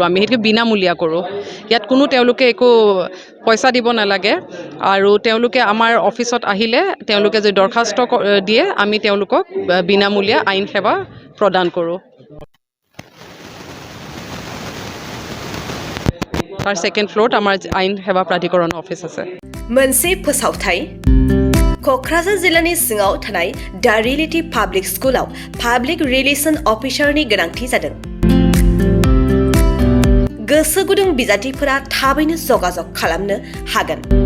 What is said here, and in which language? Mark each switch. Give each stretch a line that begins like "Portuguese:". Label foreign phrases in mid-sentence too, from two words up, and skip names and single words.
Assamese: আমি সেইটো বিনামূলীয়া কৰোঁ। ইয়াত তেওঁলোকে একো পইচা দিব নালাগে। আৰু তেওঁলোকে আমাৰ অফিচত আহিলে তেওঁলোকে যদি দৰখাস্ত দিয়ে আমি তেওঁলোকক বিনামূলীয়া আইন সেৱা প্ৰদান কৰোঁ। তাৰ
English: second floor
Assamese: আমাৰ আইন সেৱা প্ৰাধিকৰণৰ অফিচ আছে।
Bodo: मोनसे फोसावथाय क'क्राझार जिल्लानि सिङाव थानाय दा रियेलिटी पाब्लिक स्कुलाव
English: public relation officer
Bodo: गोनांथि जादों। गोसो गुदुं बिजाथिफोरा थाबैनो जगाजग खालामनो हागोन।